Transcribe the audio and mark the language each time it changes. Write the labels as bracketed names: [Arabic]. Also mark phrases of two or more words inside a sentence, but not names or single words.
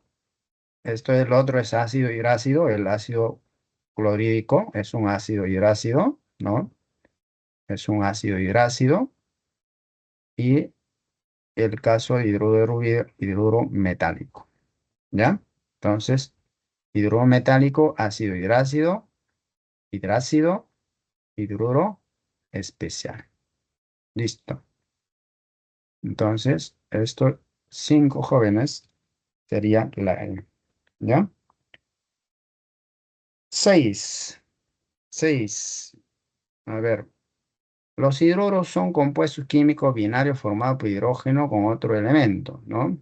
[Spanish] Esto es el otro, es ácido hidrácido. El ácido clorhídrico es un ácido hidrácido, ¿no? Es un ácido hidrácido. Y el caso de hidruro metálico, ¿ya? Entonces, hidruro metálico, ácido hidrácido, hidrácido, hidruro especial. Listo. Entonces, estos 5 jóvenes serían la N, ¿ya? 6. 6. A ver, los hidruros son compuestos químicos binarios formados por hidrógeno con otro elemento, ¿no?